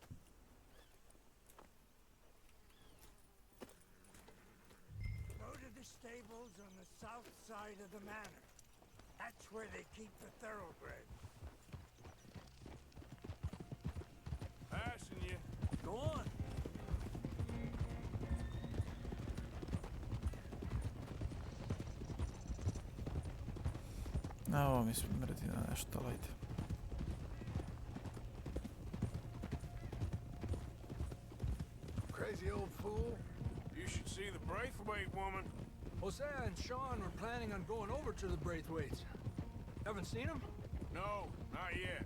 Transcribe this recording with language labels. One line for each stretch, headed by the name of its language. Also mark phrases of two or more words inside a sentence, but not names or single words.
English: Go to the stables on the south side of the manor. That's where they keep the thoroughbreds. Passing you. Go on.
Serbian: Na ovo mi smrdi na nešto, lajte.
English: Crazy old fool. You should see the Braithwaite woman. Hosea and Sean were planning on going over to the Braithwaites. Haven't seen them? No, not yet.